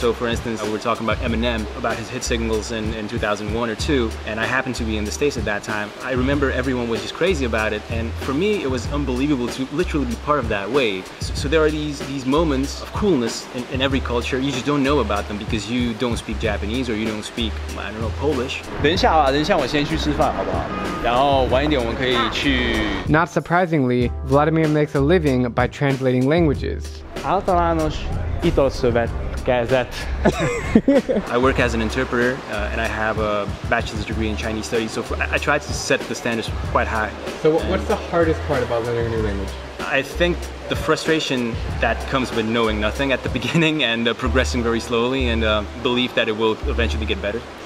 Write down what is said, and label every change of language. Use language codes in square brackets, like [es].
[en] So for instance, we were talking about Eminem, about his hit singles in 2001 or 2, and I happened to be in the States at that time. I remember everyone was just crazy about it, and for me it was unbelievable to literally be part of that wave. So there are these moments of coolness in every culture. You just don't know about them because you don't speak Japanese or you don't speak, I don't know, Polish. [zh] 等一下我先去吃饭好不好？然后晚一点我们可以去。 [en] Not surprisingly, Vladimir makes a living by translating languages. [hu] Általános italszövetkezet. [en] I work as an interpreter and I have a bachelor's degree in Chinese studies, so I try to set the standards quite high. So what's the hardest part about learning a new language? I think the frustration that comes with knowing nothing at the beginning and progressing very slowly and belief that it will eventually get better.